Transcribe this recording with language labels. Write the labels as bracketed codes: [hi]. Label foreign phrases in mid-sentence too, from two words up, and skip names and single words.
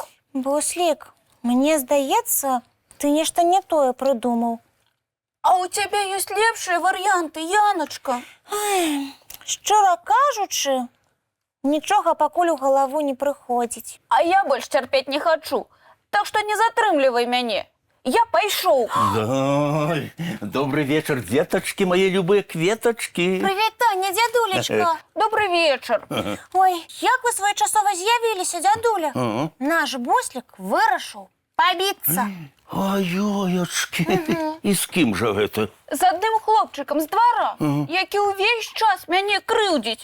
[be] Буслік, мне здаецца, ты нешта не тое прыдумаў. А ў цябе ёсць лепшыя варыянты, Яночка. Шчыра кажучы, нічога пакуль у галаву не прыходзіць. А я больш цярпець не хачу, так што не затрымлівай мяне. Я пайшоў. [ru] Ой, добрый вечер, деточки, мои любые кветочки. [be] Прывітанне, дзядулечка. Добрый вечар. Ой, як вы своечасова з'явіліся, дзядуля? Наш Буслік вырашыў пабіцца. Ой-ой-очки, і з кім жа гэта? З адным хлопчыкам з двара, які ўвесь час мяне крыўдзіць.